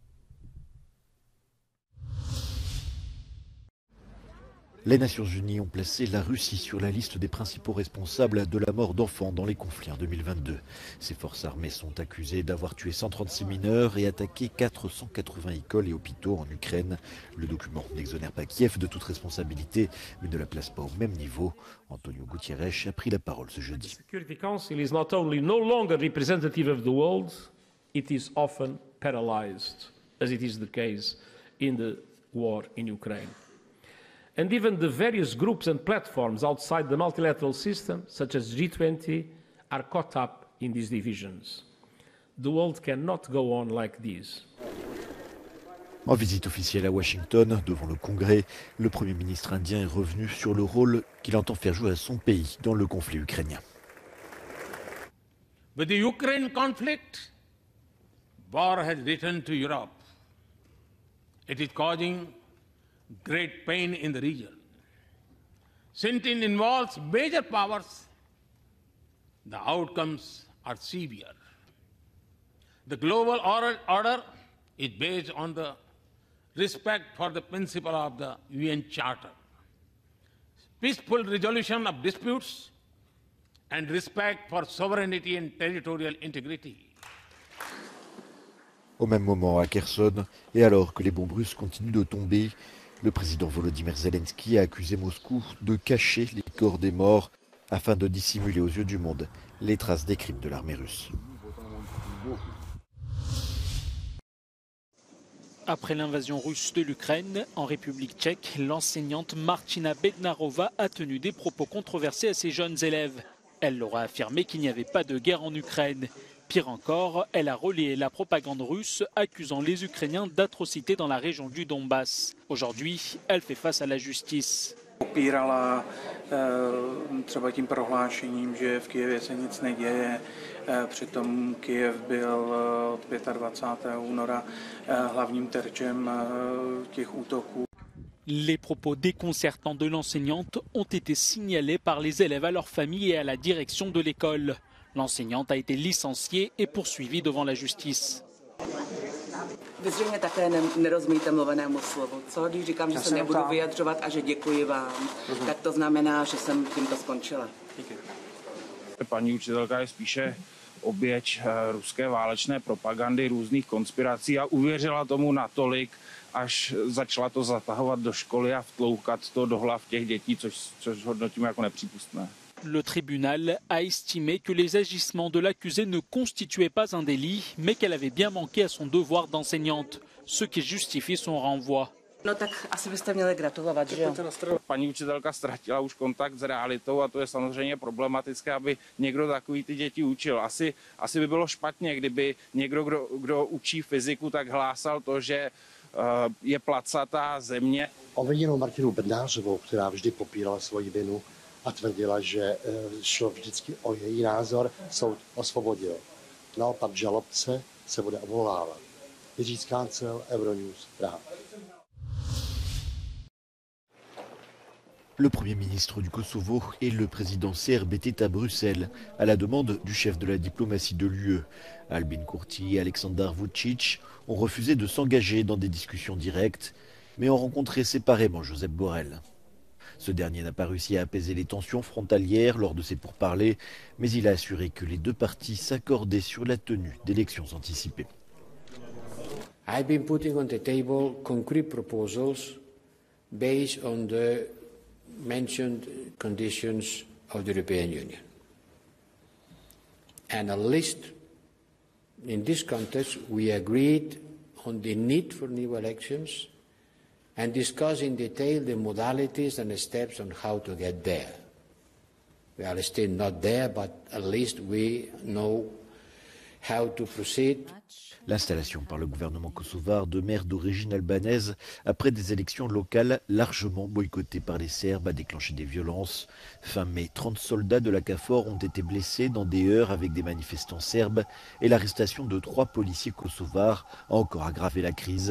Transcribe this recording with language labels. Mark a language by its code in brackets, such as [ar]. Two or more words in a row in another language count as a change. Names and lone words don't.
[fr] Les Nations Unies ont placé la Russie sur la liste des principaux responsables de la mort d'enfants dans les conflits en 2022. Ces forces armées sont accusées d'avoir tué 136 mineurs et attaqué 480 écoles et hôpitaux en Ukraine. Le document n'exonère pas Kiev de toute responsabilité, mais ne la place pas au même niveau. Antonio Guterres a pris la parole ce jeudi. [en] The Security Council is not only no longer representative of the world, it is often paralyzed, as it is the case in the war in Ukraine. And even the various groups and platforms outside the multilateral system, such as G20, are caught up in these divisions. The world cannot go on like this. [fr] En visite officielle à Washington, devant le Congrès, le Premier ministre indien est revenu sur le rôle qu'il entend faire jouer à son pays dans le conflit ukrainien. [en] With the Ukraine conflict, war has returned to Europe. It is causing great pain in the region. Since it involves major powers, the outcomes are severe. The global order is based on the respect for the principle of the UN Charter, peaceful resolution of disputes, and respect for sovereignty and territorial integrity. [fr] Au même moment à Kherson, et alors que les bombes russes continuent de tomber, le président Volodymyr Zelensky a accusé Moscou de cacher les corps des morts afin de dissimuler aux yeux du monde les traces des crimes de l'armée russe. Après l'invasion russe de l'Ukraine, en République tchèque, l'enseignante Martina Bednarova a tenu des propos controversés à ses jeunes élèves. Elle leur a affirmé qu'il n'y avait pas de guerre en Ukraine. Pire encore, elle a relayé la propagande russe accusant les Ukrainiens d'atrocités dans la région du Donbass. Aujourd'hui, elle fait face à la justice. [cs] Popírala třeba tím prohlášením, že v Kyjevě se nic neděje. Přitom Kyjev byl od 25. února hlavním terčem těch útoků. [fr] Les propos déconcertants de l'enseignante ont été signalés par les élèves à leur famille et à la direction de l'école. L'enseignante a été licenciée et poursuivie devant la justice. [cs] Vy zřejmě také nerozumíte mluvenému slovu, co? Když říkám, že se nebudu vyjadřovat a že děkuji vám, tak to znamená, že jsem tímto skončila. Paní učitelka je spíše oběť ruské válečné propagandy, různých konspirací a uvěřila tomu natolik, až začala to zatahovat do školy a vtloukat to do hlav těch dětí, což hodnotíme jako nepřípustné. [fr] Le tribunal a estimé que les agissements de l'accusée ne constituaient pas un délit, mais qu'elle avait bien manqué à son devoir d'enseignante, ce qui justifie son renvoi. [cs] No tak asi byste měli gratulovat, že jo? Paní učitelka ztratila už kontakt s realitou a to je samozřejmě problematické, aby někdo takový ty děti učil. Asi by bylo špatně, kdyby někdo, kdo učí fyziku, tak hlásal to, že je placatá země. Obviněnou Martinu Bednářovou, která vždy popírala svoji vinu a tvrdila, že šlo vždycky o její názor, soud osvobodil. Naopak žalobce se bude odvolávat. Jiří Skáncel, Euronews, Praha. [fr] Le Premier ministre du Kosovo et le président serbe étaient à Bruxelles à la demande du chef de la diplomatie de l'UE. Albin Kurti et Aleksandar Vučić ont refusé de s'engager dans des discussions directes, mais ont rencontré séparément Josep Borrell. Ce dernier n'a pas réussi à apaiser les tensions frontalières lors de ses pourparlers, mais il a assuré que les deux parties s'accordaient sur la tenue d'élections anticipées. [en] I've been putting on the table concrete proposals based on the mentioned conditions of the European Union. And at least in this context, we agreed on the need for new elections and discussed in detail the modalities and the steps on how to get there. We are still not there, but at least we know how to proceed. [fr] L'installation par le gouvernement kosovar de maires d'origine albanaise après des élections locales largement boycottées par les Serbes a déclenché des violences. Fin mai, 30 soldats de la KFOR ont été blessés dans des heurts avec des manifestants serbes et l'arrestation de 3 policiers kosovars a encore aggravé la crise.